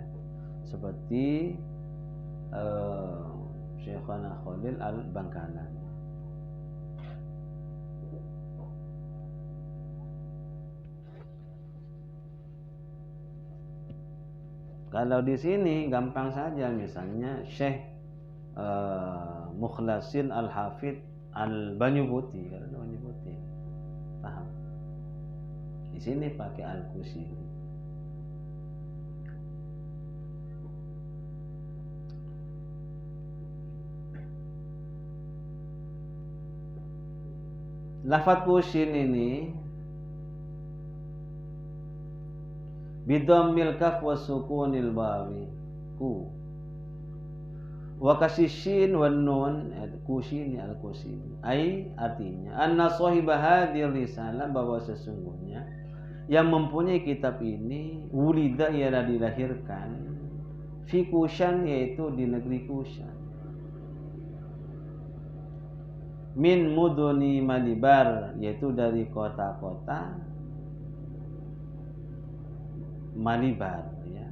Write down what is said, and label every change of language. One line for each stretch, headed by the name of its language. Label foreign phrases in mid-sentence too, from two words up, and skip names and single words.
Indonesian: Seperti Syekhana Khalil Al-Bangkalan. Kalau di sini gampang saja, misalnya Syekh Mukhlasin Al-Hafidh Al-Banyubuti, paham? Di sini pakai Al-Kushini. Lafaz Kushin ini
Arabic: بضم الكاف وسكون الواو كو وكسر الشين والنون كوشيني الكوشيني.
Indonesian: Ai artinya
Arabic: أن صاحب هذه الرسالة,
Indonesian: bahwa sesungguhnya yang mempunyai kitab ini wulida ialah dilahirkan fi Kushan, yaitu di negeri Kushan,
Arabic: من مدن مليبار,
Indonesian: yaitu dari kota-kota Malibar ya.